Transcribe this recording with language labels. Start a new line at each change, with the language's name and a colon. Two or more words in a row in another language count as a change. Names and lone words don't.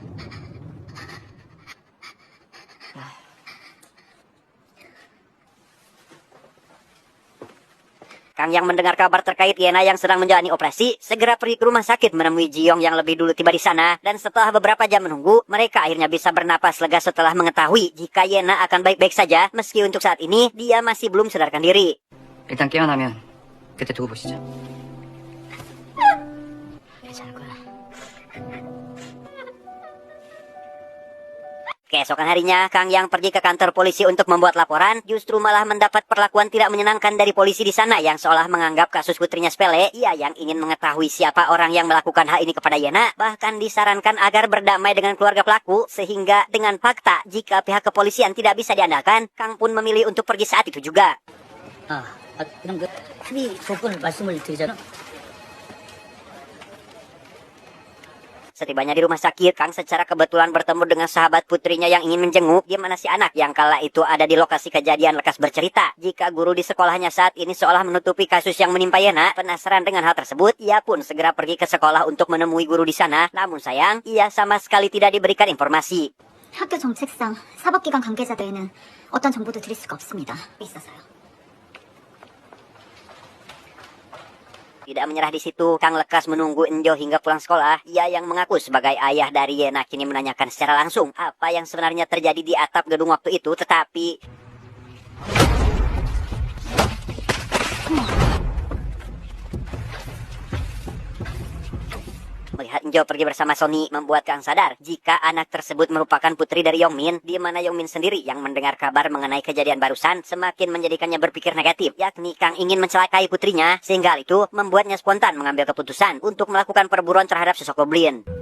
Indonesian: Kang yang mendengar kabar terkait Yena yang sedang menjalani operasi, segera pergi ke rumah sakit menemui Jiyong yang lebih dulu tiba di sana. Dan setelah beberapa jam menunggu, mereka akhirnya bisa bernapas lega setelah mengetahui jika Yena akan baik-baik saja, meski untuk saat ini dia masih belum sadarkan diri.
Korean: 일단 깨어나면 그때 두고 보시죠. 괜찮을 거야.
Indonesian: Keesokan harinya, Kang yang pergi ke kantor polisi untuk membuat laporan, justru malah mendapat perlakuan tidak menyenangkan dari polisi di sana yang seolah menganggap kasus putrinya sepele. Ia yang ingin mengetahui siapa orang yang melakukan hal ini kepada Yena, bahkan disarankan agar berdamai dengan keluarga pelaku, sehingga dengan fakta jika pihak kepolisian tidak bisa diandalkan, Kang pun memilih untuk pergi saat itu juga.
Korean: 그럼 그 합의 조건을 말씀을 드리자면
Indonesian: Setibanya di rumah sakit, Kang secara kebetulan bertemu dengan sahabat putrinya yang ingin menjenguk, di mana si anak yang kala itu ada di lokasi kejadian lekas bercerita jika guru di sekolahnya saat ini seolah menutupi kasus yang menimpa Yena. Penasaran dengan hal tersebut, ia pun segera pergi ke sekolah untuk menemui guru di sana. Namun sayang, ia sama sekali tidak diberikan informasi.
Korean: 학교 정책상 사법기관 관계자들에는 어떤 정보도 드릴 수가 없습니다. 있어서요.
Indonesian: Tidak menyerah di situ, Kang lekas menunggu Enjo hingga pulang sekolah. Ia yang mengaku sebagai ayah dari Yena kini menanyakan secara langsung apa yang sebenarnya terjadi di atap gedung waktu itu, tetapi... Melihat Enjo pergi bersama Sony membuat Kang sadar jika anak tersebut merupakan putri dari Yongmin, di mana Yongmin sendiri yang mendengar kabar mengenai kejadian barusan semakin menjadikannya berpikir negatif, yakni Kang ingin mencelakai putrinya, sehingga hal itu membuatnya spontan mengambil keputusan untuk melakukan perburuan terhadap sosok goblin.